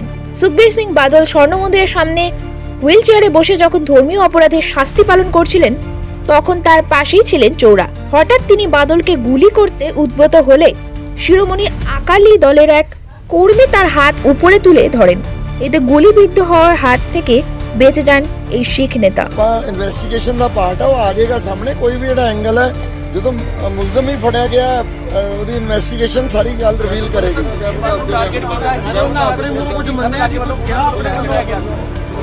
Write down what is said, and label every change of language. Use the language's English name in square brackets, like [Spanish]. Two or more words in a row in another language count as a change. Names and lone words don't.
[Bangla] সুখবীর সিং বাদল স্বর্ণ মন্দিরের সামনে হুইল চেয়ারে বসে যখন ধর্মীয় অপরাধের শাস্তি পালন করছিলেন তখন তার পাশেই ছিলেন চোরা। হঠাৎ তিনি বাদলকে গুলি করতে উদ্যত হলে শিরোমণি আকালি দলের এক কর্মী তার হাত উপরে তুলে ধরেন। এতে গুলিবিদ্ধ হওয়ার হাত থেকে বেঁচে যান এই শিখ নেতা। [Punjabi] ਇਨਵੈਸਟੀਗੇਸ਼ਨ ਦਾ ਪਾਰਟ ਆ, ਉਹ ਆ ਜਾਏਗਾ ਸਾਹਮਣੇ। ਕੋਈ ਵੀ ਜਿਹੜਾ ਐਂਗਲ ਹੈ ਜਦੋਂ ਮੁਲਜ਼ਮ ਹੀ ਫੜਿਆ ਗਿਆ ਉਹਦੀ ਇਨਵੈਸਟੀਗੇਸ਼ਨ ਸਾਰੀ ਗੱਲ ਰਿਵੀਲ ਕਰੇਗੀ।